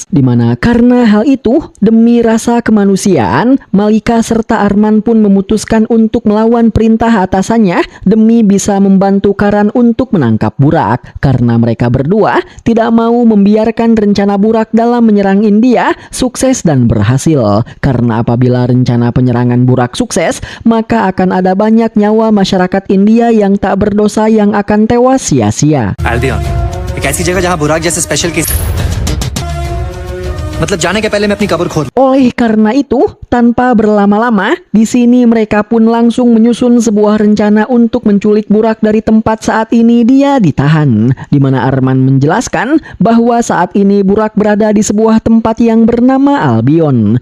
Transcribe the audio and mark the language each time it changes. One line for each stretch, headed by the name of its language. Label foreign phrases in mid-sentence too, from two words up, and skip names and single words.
Indonesian: Di mana karena hal itu, demi rasa kemanusiaan, Malika serta Arman pun memutuskan untuk melawan perintah atasannya demi bisa membantu Karan untuk menangkap Burak, karena mereka berdua tidak mau membiarkan rencana Burak dalam menyerang India sukses dan berhasil, karena apabila rencana penyerangan Burak sukses, maka akan ada banyak nyawa masyarakat India yang tak berdosa yang akan tewas sia-sia. Albion,
Hindi: एक ऐसी जगह जहां बुराक जैसे
English: special case
Hindi: मतलब जाने के पहले मैं अपनी कब्र खोद.
Indonesian: Oleh karena itu, tanpa berlama-lama, di sini mereka pun langsung menyusun sebuah rencana untuk menculik Burak dari tempat saat ini dia ditahan. Di mana Arman menjelaskan bahwa saat ini Burak berada di sebuah tempat yang bernama Albion.